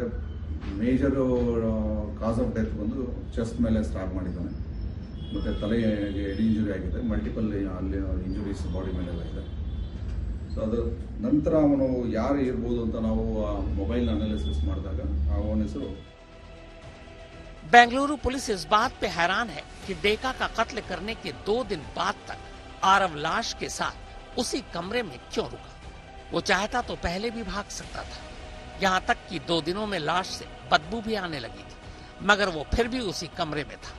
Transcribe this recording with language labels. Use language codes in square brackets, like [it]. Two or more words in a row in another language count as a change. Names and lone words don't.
[en] major cause of death [kn] ಬಂದು ಚೆಸ್ಟ್ ಮೇಲೆ ಸ್ಟಾಪ್ ಮಾಡಿದ್ದಾನೆ ಮತ್ತು ತಲೆಗೆ [en] head injury [kn] ಆಗಿದೆ. ಮಲ್ಟಿಪಲ್ ಅಲ್ಲಿ ಇಂಜುರೀಸ್ ಬಾಡಿ ಮೇಲೆಲ್ಲ ಇದೆ. ಸೊ ಅದು ನಂತರ ಅವನು ಯಾರು ಇರ್ಬೋದು ಅಂತ ನಾವು [en] mobile analysis [kn] ಮಾಡಿದಾಗ ಅವನ ಹೆಸರು. [hi] बेंगलुरु पुलिस इस बात पे हैरान है कि डेका का कत्ल करने के 2 दिन बाद तक आरव लाश के साथ उसी कमरे में क्यों रुका। वो चाहता तो पहले भी भाग सकता था। यहाँ तक कि 2 दिनों में लाश से बदबू भी आने लगी थी, मगर वो फिर भी उसी कमरे में था।